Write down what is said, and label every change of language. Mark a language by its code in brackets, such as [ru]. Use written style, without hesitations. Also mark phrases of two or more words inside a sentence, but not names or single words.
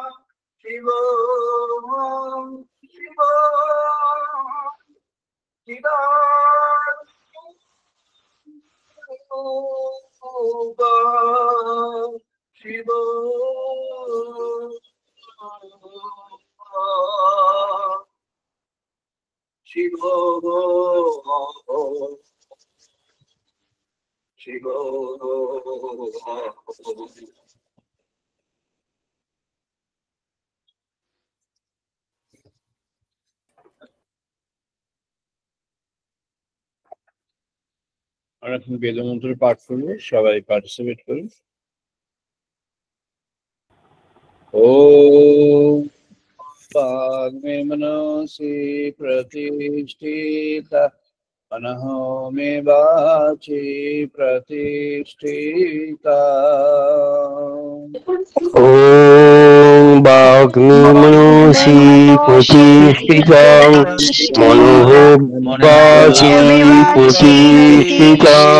[sa] शिवोऽहं शिवोऽहं चिदानन्दरूपः शिवोऽहं शिवोऽहं शिवोऽहं [bn] আমরা এখন বেদমন্ত্র পাঠ করবো, সবাই পার্টিসিপেট করুন। [sa] ওম वाग्मे मनसि प्रतिष्ठिता मनः मे वाचि प्रतिष्ठिता। ॐ वाग्मे मनसि प्रतिष्ठिता मनः वाचि प्रतिष्ठिता।